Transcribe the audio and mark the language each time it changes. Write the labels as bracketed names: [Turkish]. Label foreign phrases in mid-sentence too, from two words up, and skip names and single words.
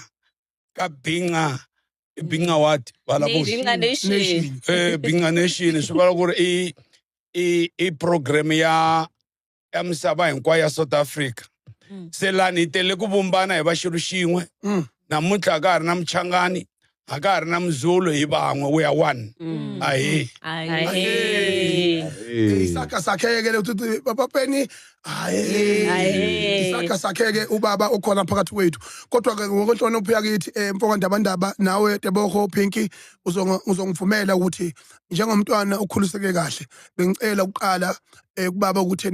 [Tsonga] ka Bhinqa what vala ku Bhinqa Nation swi vula ku ri i program ya misava hinkwayo ya South Africa se lani tele ku vumbana hi va xilo xin'we namuntlha ka ha ri na Mchangani a ka ha ri na Mzulu hi van'we [English] we are one [Tsonga] ahe [Zulu] isaka sakheke uthi baba Penny isaka sakheke ubaba okhona phakathi kwethu kodwa ke ngokonhlonipho yakithi mfoka ndabandaba nawe Tebogo Pinky uzongivumela ukuthi njengomntwana ukhuliseke kahle bengicela uqala kubaba ukuthi